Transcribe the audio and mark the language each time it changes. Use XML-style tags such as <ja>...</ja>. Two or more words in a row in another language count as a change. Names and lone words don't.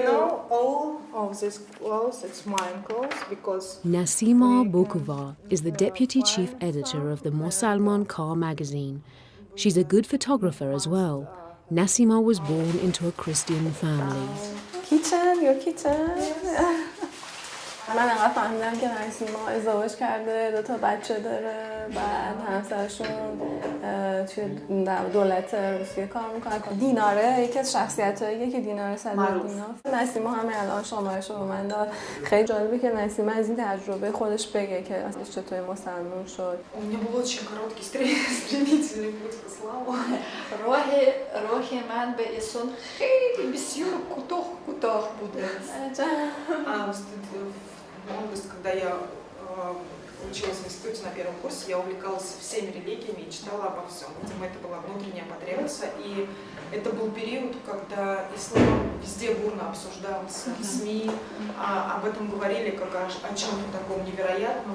<en>you know, all of these clothes, it's mine clothes because Nasima Bokova is the deputy chief editor of the Mosalman Car magazine. She's a good photographer as well. Nasima was born into a Christian family. Kitchen, your kitchen.</en> <fa>من انقدر فهمیدم که نسیما ازدواج کرده، 2 تا بچه داره، بعد همسرشون توی دولت روسیه کار میکنن. دیناره یکی از شخصیتاییه که دیناره صدرالدینا. نسیما همین الان شماره‌شو به من داد. خیلی جالبه که نسیما از این تجربه خودش بگه که اصلش چطوری مسلمان شد.</fa> <ru>у меня был очень короткий стремительный путь к исламу.</ru> <fa>راهی من به اسلام خیلی بسیار کوتاه بوده.</fa> <ru>В молодости, когда я училась в институте на первом курсе, я увлекалась всеми религиями и читала обо всем. Видимо, это была внутренняя потребность. И это был период, когда ислам везде бурно обсуждался в СМИ, об этом говорили как о чем-то таком невероятном.</ru>